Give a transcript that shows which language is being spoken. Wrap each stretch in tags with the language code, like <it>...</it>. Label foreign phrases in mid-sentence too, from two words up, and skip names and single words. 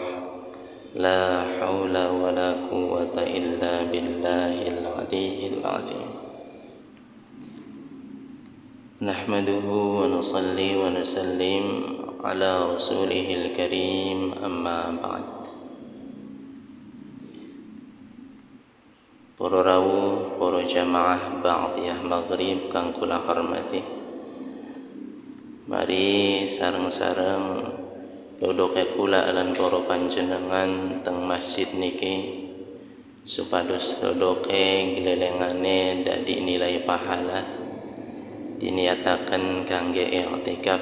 <ar>لا حول ولا قوة إلا بالله العلي العظيم. نحمده ونصلي ونسلم على رسوله الكريم، أما بعد.</ar> <jv>Para rawuh, para jamaah ba'diyah maghrib kang kula hormati, mari sareng-sareng dodoke kula lan para panjenengan teng masjid niki supados dodoke gelelengane dadi nilai pahala diniataken kangge i'tikaf.</jv>